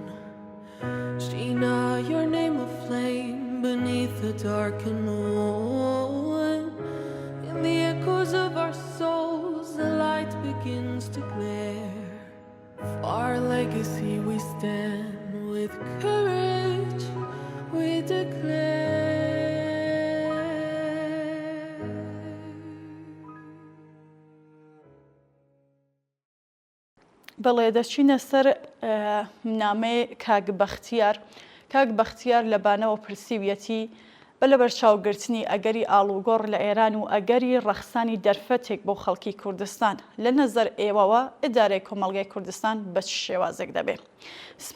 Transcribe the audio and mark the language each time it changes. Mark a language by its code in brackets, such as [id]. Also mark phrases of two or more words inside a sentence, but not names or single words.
[en] Sheena, your name a flame beneath the darkened moon. In the echoes of our souls, the light begins to glare. For our legacy we stand, with courage we declare. [ckb] بەڵێ دەچینە سەر نامەی کاک بەختیار لە بانەوە پرسیویەتی بە لە بەرچاوگرتنی ئەگەری ئاڵوگۆڕ لە ئێران و ئەگەری ڕەخسانی دەرفەتێک بۆ خەڵکی کوردستان لە نەزەر ئێوەوە ئیدارەی کۆمەڵگەی کوردستان بە چ شێوازێک دەبێ.